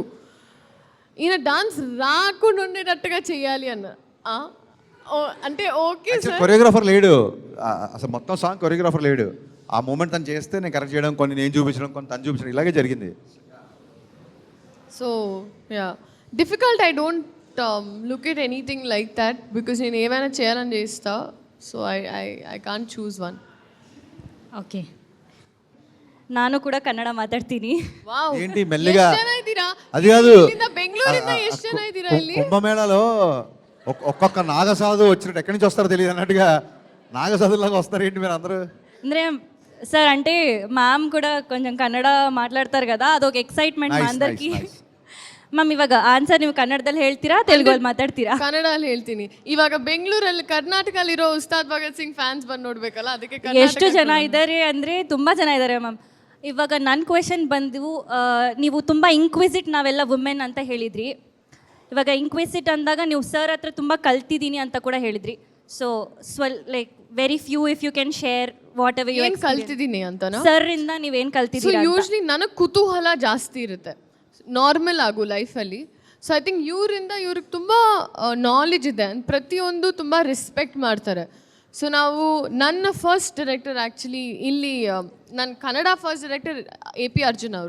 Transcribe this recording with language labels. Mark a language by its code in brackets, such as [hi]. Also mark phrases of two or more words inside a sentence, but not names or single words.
[te] ఈయన డాన్స్ రాకుండా ఉండేటట్టుగా చేయాలి అన్న. అంటే ఓకే సార్, కొరియోగ్రాఫర్ లేడు అసలు, మొత్తం సాంగ్ కొరియోగ్రాఫర్ లేడు. ఆ మూమెంట్ తను చేస్తే నేను కరెక్ట్ చేయడం, కొన్ని నేను చూపించడం, కొన్ని తను చూపించడం, ఇలాగే జరిగింది. [en] So yeah, difficult. I don't look at anything like that because [te] నేను ఏమైనా చేయాలని చేస్తా. [en] So I can't choose one. [kn] ಓಕೆ, ನಾನು ಕೂಡ ಕನ್ನಡ ಮಾತಾಡ್ತೀನಿ. ವಾವ್, [te] ఏంటి మెల్లిగా? అది కాదు, [kn] బెంగళూರಿಂದ ಎಷ್ಟು ಜನ ಇದ್ದೀರಾ ಇಲ್ಲಿ? [te] కుంభమేళలో ఒక్కొక్క నాగసాధు వచ్చినట్టు ఎక్కడి నుంచి వస్తారో తెలియదు అన్నట్టుగా నాగసాధులాగా వస్తారు ఏంటి మీరు అందరూ? [kn] ಅಂದರೆ ಸರ್, అంటే ಮ್ಯಾಮ್ ಕೂಡ కొంచెం ಕನ್ನಡ ಮಾತಾಡ್ತಾರೆ కదా, ಅದೊಂದು ಎಕ್ಸೈಟ್ಮೆಂಟ್ అందరికి. ಮ್ಯಾಮ್, ಇವಾಗ ಆನ್ಸರ್ ನೀವು ಕನ್ನಡದಲ್ಲಿ ಹೇಳ್ತೀರಾ, ತೆಲುಗಲ್ಲಿ ಮಾತಾಡ್ತೀರಾ? ಕನ್ನಡದಲ್ಲಿ ಹೇಳ್ತೀನಿ. ಇವಾಗ ಬೆಂಗಳೂರಲ್ಲಿ ಕರ್ನಾಟಕದಲ್ಲಿರೋ ಉಸ್ತಾದ್ ಭಗತ್ ಸಿಂಗ್ ಫ್ಯಾನ್ಸ್ ಬಂದು ನೋಡ್ಬೇಕಲ್ಲ, ಅದಕ್ಕೆ ಎಷ್ಟು ಜನ ಇದ್ದಾರೆ ಅಂದರೆ ತುಂಬ ಜನ ಇದ್ದಾರೆ ಮ್ಯಾಮ್. ಇವಾಗ ನನ್ನ ಕ್ವೆಶನ್ ಬಂದು, ನೀವು ತುಂಬ ಇಂಕ್ವಿಸಿಟ್ ನಾವೆಲ್ಲ ವುಮೆನ್ ಅಂತ ಹೇಳಿದ್ರಿ. ಇವಾಗ ಇಂಕ್ವಿಸಿಟ್ ಅಂದಾಗ ನೀವು ಸರ್ ಹತ್ರ ತುಂಬ ಕಲ್ತಿದ್ದೀನಿ ಅಂತ ಕೂಡ ಹೇಳಿದ್ರಿ. [en] So like very few if you can share what ever you [kn] ಏನು ಕಲ್ತಿದ್ದೀನಿ ಅಂತನಾ? ಸರ್ ಇಂದ ನೀವೇನು ಸೊ ಕಲ್ತಿದ್ದೀರಾ? ಯೂಶ್ವಲಿ ನನಗೆ ಕುತೂಹಲ ಜಾಸ್ತಿ ಇರುತ್ತೆ ನಾರ್ಮಲ್ ಆಗು ಲೈಫಲ್ಲಿ. [en] So I think [kn] ಇವರಿಂದ ಇವ್ರಿಗೆ ತುಂಬ ನಾಲೆಜ್ ಇದೆ, ಪ್ರತಿಯೊಂದು ತುಂಬ ರೆಸ್ಪೆಕ್ಟ್ ಮಾಡ್ತಾರೆ. ಸೊ ನಾವು ನನ್ನ [en] first director [kn] ಆ್ಯಕ್ಚುಲಿ ಇಲ್ಲಿ ನನ್ನ ಕನ್ನಡ [en] first director [kn] AP ಅರ್ಜುನ್ ಅವರು.